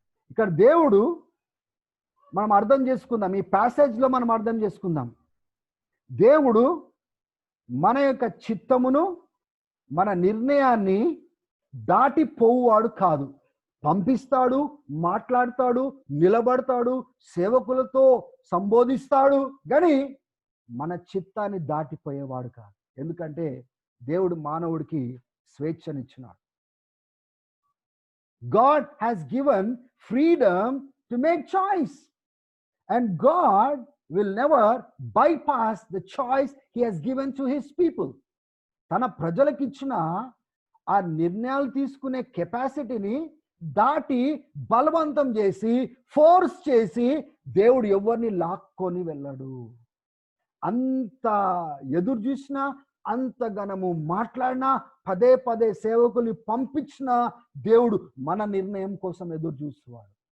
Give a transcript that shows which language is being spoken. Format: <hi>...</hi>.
<te>ఇక్కడ దేవుడు, మనం అర్థం చేసుకుందాం, ఈ ప్యాసేజ్లో మనం అర్థం చేసుకుందాం, దేవుడు మన యొక్క చిత్తమును మన నిర్ణయాన్ని దాటిపోవాడు కాదు. పంపిస్తాడు, మాట్లాడతాడు, నిలబడతాడు, సేవకులతో సంబోధిస్తాడు, కానీ మన చిత్తాన్ని దాటిపోయేవాడు కాదు. ఎందుకంటే దేవుడు మానవుడికి స్వేచ్ఛనిచ్చినాడు.</te> <en>God has given freedom to make choice, and God will never bypass the choice he has given to his people.</en> <te>తన ప్రజలకు ఇచ్చిన ఆ నిర్ణయాలు తీసుకునే కెపాసిటీని దాటి బలవంతం చేసి ఫోర్స్ చేసి దేవుడు ఎవరిని లాక్కొని వెళ్ళాడు. అంత ఎదురు చూసినా, అంత గనము మాట్లాడినా, పదే పదే సేవకుల్ని పంపించిన దేవుడు మన నిర్ణయం కోసం ఎదురు చూస్తున్నాడు.</te>